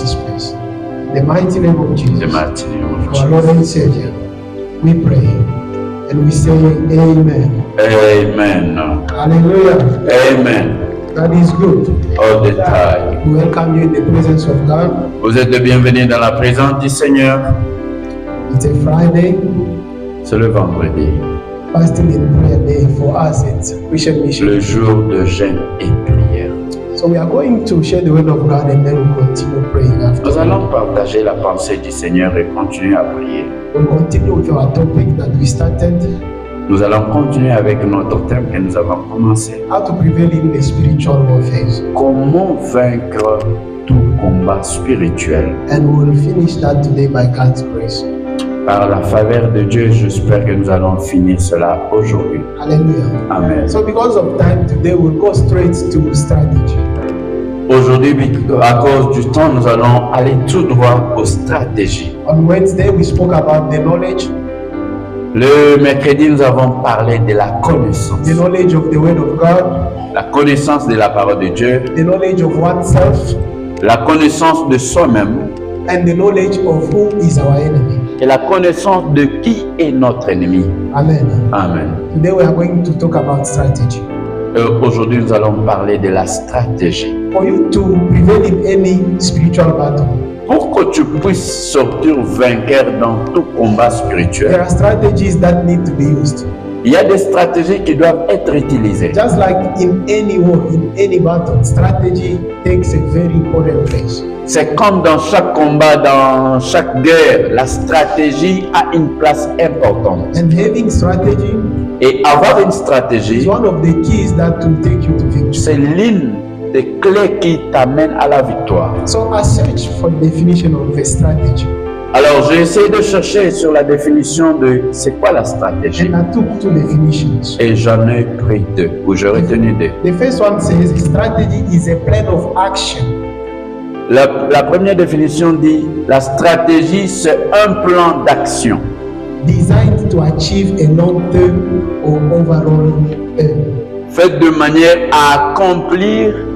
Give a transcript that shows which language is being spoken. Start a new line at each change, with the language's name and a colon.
English: this place. In the mighty name of In the Jesus, mighty name of our Lord Jesus. and Savior, we pray and we say Amen. Amen. Hallelujah. Amen. God is good. All the time. We welcome you in the presence of God.
French: Vous êtes le bienvenu dans la présence du Seigneur.
English: It's a Friday,
French: C'est le vendredi,
English: fasting and prayer day for us. It's Christian Mission.
French: le jour de jeûne et prière.
English: So we are going to share the word of God and then we'll continue praying after.
French: Nous allons partager la pensée du Seigneur et continuer à prier.
English: We'll continue with our topic that we started,
French: Nous allons continuer avec notre thème que nous avons commencé.
English: how to prevail in the spiritual warfare.
French: Comment vaincre tout combat spirituel?
English: And we'll finish that today by God's grace.
French: Par la faveur de Dieu, j'espère que nous allons finir cela aujourd'hui.
English: Hallelujah. Amen. So because of time today, we'll go straight to strategy.
French: Aujourd'hui, à cause du temps, nous allons aller tout droit aux stratégies.
English: On Wednesday, we spoke about the knowledge
French: Le mercredi, nous avons parlé de la connaissance.
English: of the word of God,
French: La connaissance de la parole de Dieu,
English: the knowledge of oneself,
French: la connaissance de soi-même
English: and the knowledge of who is our enemy.
French: et la connaissance de qui est notre ennemi.
English: Amen. Amen. Today we are going to talk about strategy.
French: Aujourd'hui, nous allons parler de la stratégie.
English: For you to prevail in any spiritual battle,
French: Pour que tu puisses sortir vainqueur dans tout combat
English: there
French: spirituel,
English: are strategies that need to be used.
French: il y a des stratégies qui doivent être utilisées.
English: Just like in any war, in any battle, strategy takes a very important place.
French: C'est comme dans chaque combat, dans chaque guerre, la stratégie a une place importante.
English: And having strategy
French: Et avoir une stratégie,
English: is one of the keys that will take you to victory.
French: c'est l'une des clés qui t'amène à la victoire.
English: So I searched for the definition of a strategy,
French: Alors, j'ai essayé de chercher sur la définition de c'est quoi la stratégie.
English: and I took two definitions.
French: Et j'en ai pris deux, ou j'ai retenu deux.
English: The first one says strategy is a plan of action
French: La première définition dit la stratégie, c'est un plan d'action
English: designed to achieve a long-term or overall aim.
French: fait de manière à accomplir,